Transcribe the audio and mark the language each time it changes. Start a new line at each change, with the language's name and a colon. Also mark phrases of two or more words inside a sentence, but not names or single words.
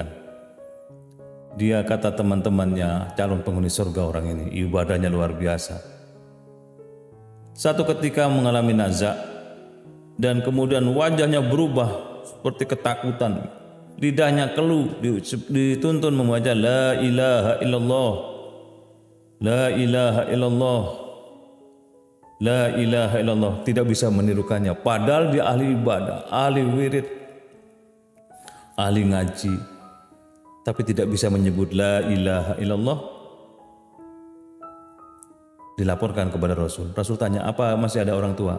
Indonesian: Dia kata teman-temannya, calon penghuni surga orang ini, ibadahnya luar biasa. Satu ketika mengalami nazak dan kemudian wajahnya berubah seperti ketakutan, lidahnya keluh, dituntun membaca
Arabic: لا إله إلا الله، لا إله إلا الله، لا إله إلا الله.
Indonesian: Tidak bisa menirukannya, padahal dia ahli ibadah, ahli wirid, ahli ngaji, tapi tidak bisa menyebut
Arabic: لا إله إلا الله.
Indonesian: Dilaporkan kepada Rasul. Rasul tanya, apa masih ada orang tua?